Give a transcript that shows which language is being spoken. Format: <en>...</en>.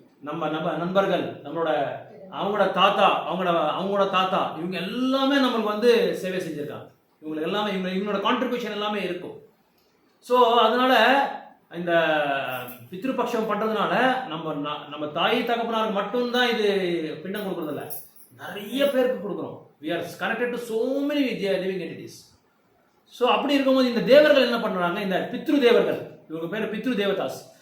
<ta>நம்ம நண்பர்கள், அவங்களோட தாத்தா, அவங்களோட தாத்தா, இவங்க எல்லாமே நம்மளுக்கு வந்து சேவை செஞ்சிருக்காங்க. இவங்களுக்கு எல்லாமே இவங்களோட கான்ட்ரிபியூஷன் எல்லாமே இருக்கும். ஸோ அதனால இந்த பித்ருபக்ஷம் பண்றதுனால நம்ம தாய் தகப்பனாருக்கு மட்டும்தான் இது பிண்டம் கொடுக்கறதில்ல, நிறைய பேருக்கு கொடுக்குறோம்.</ta> <en>we are connected to so many living entities.</en> <ta>So அப்படி இருக்கும்போது இந்த தேவர்கள் என்ன பண்றாங்க, இந்த பித்ரு தேவர்கள், இவங்க பேர் பித்ரு தேவதாஸ்.</ta>